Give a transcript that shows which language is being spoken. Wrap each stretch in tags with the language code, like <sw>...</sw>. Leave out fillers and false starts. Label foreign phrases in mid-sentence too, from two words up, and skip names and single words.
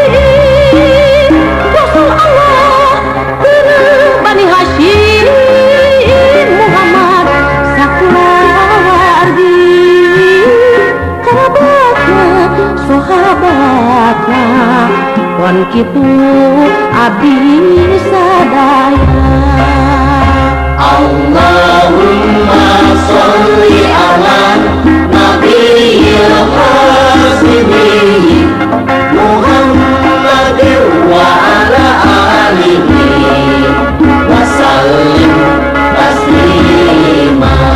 <su>Rasul Allah geureuh Bani Hasyim Muhammad sakeluargi kerabatna sahabatna wan kitu abdi sadaya.</su> <ar>اللهم صل على النبي الهاشمي محمد وعلى آله وسلم تسليما</ar>